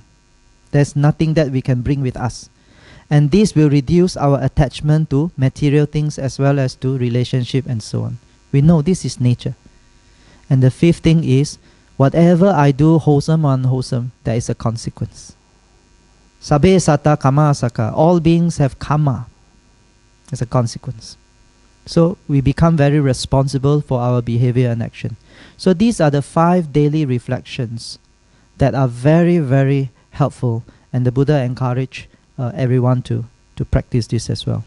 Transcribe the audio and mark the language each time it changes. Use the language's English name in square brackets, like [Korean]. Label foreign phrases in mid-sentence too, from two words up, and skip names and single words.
[English] There's nothing that we can bring with us. And this will reduce our attachment to material things as well as to relationship and so on. We know this is nature. And the fifth thing is, whatever I do, wholesome or unwholesome, there is a consequence. [Pali] Sabbe sata kama asaka. [English] All beings have karma as a consequence. So we become very responsible for our behavior and action. So these are the 5 daily reflections that are very, very helpful, and the Buddha encouraged everyone to practice this as well.